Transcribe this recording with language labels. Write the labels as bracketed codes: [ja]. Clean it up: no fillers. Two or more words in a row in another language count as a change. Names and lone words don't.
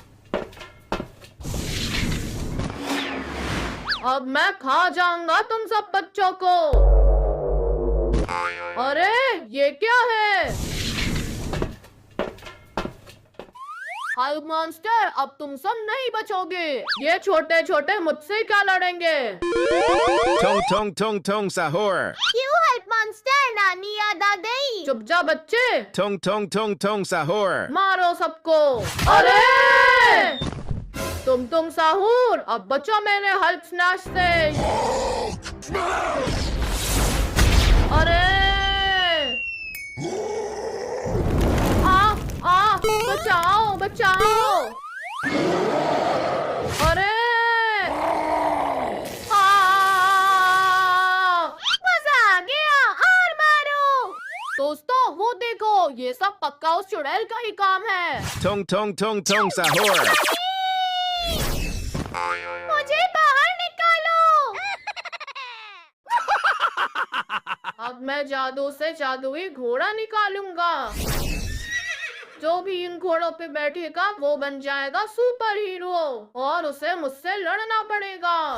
[hi] अब मैं खा जाऊंगा तुम सब बच्चों को। अरे ये क्या है? हल्क मॉन्स्टर, अब तुम सब नहीं बचोगे। ये छोटे छोटे मुझसे क्या लड़ेंगे? Tong tong tong tong sahur. क्यों हल्क मॉन्स्टर? नानी याद आ गई। चुप जा बच्चे, Tong tong tong tong sahur. मारो सबको। अरे तुम साहूर, अब बचो मेरे हल्क स्नैच से। अरे बचाओ बचाओ। अरे मजा आ गया, और मारो। दोस्तों वो देखो, ये सब पक्का उस चुड़ैल का ही काम है। Tong tong tong tong sahur. मुझे बाहर निकालो। अब मैं जादू से जादुई घोड़ा निकालूंगा। जो भी इन घोड़ों पे बैठेगा वो बन जाएगा [en] super hero [hi] और उसे मुझसे लड़ना पड़ेगा।